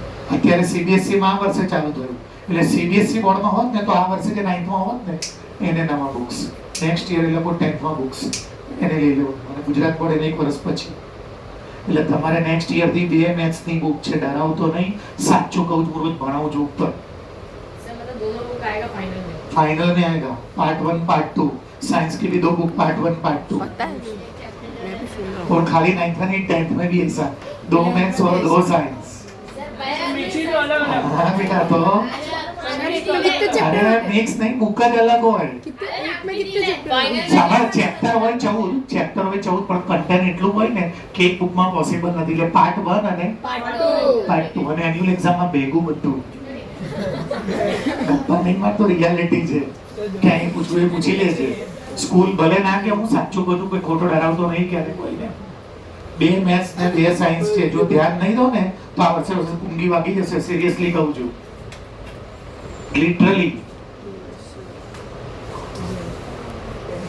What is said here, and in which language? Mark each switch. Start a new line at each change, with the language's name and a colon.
Gujarati: અત્યારે CBSE માં આ વર્ષે ચાલુ થયું એટલે CBSE બોર્ડમાં હોત ને તો આ વર્ષે જે 9th માં હોત ને એને નવા બુક્સ, નેક્સ્ટ યર એ લોકો 10th માં બુક્સ એને લઈ લેવું. અને ગુજરાત બોર્ડ એને 1 વર્ષ પછી. એટલે તમારે નેક્સ્ટ યર થી 2 મેથ્સ ની બુક છે. ડરાવતો નહીં, સાચું કહું છું, રોજ ભણાવું છું ઉપર.
Hindi: सर मतलब दोनों बुक आएगा फाइनल में? फाइनल में आएगा पार्ट 1 पार्ट 2. साइंस की भी 2 बुक, पार्ट 1 पार्ट 2, पता है मैं भी सुन रहा हूँ और खाली 9th में नहीं 10th में भी ऐसा 2 मैथ्स और 2 साइंस। हाँ बेटा, तो सर एक में कितने अरे चैप्टर मिक्स नहीं, बुक का अलग હોય एक में कितने चैप्टर
Gujarati: સામાર ચેપ્ટર હોય 14 પણ કન્ટેન્ટ એટલું હોય ને કે એક બુકમાં પોસિબલ નથી, એટલે પાર્ટ 1 અને પાર્ટ 2 અને એન્યુઅલ એક્ઝામમાં ભેગું બધું ગપ્પા નહીં મારતો, રિયાલિટી છે, ક્યાંય પૂછવું એ પૂછી લેજે, સ્કૂલ ભલે ના કે હું સાચું બધું કોઈ ખોટો ડરાવતો નહીં ક્યારે કોઈને, 2 મેથ્સ ને 2 સાયન્સ છે, જો ધ્યાન નહીં દો ને તો આ વર્ષે ઊંઘી વાગી જશે, સિરિયસલી કહું છું, લિટરલી।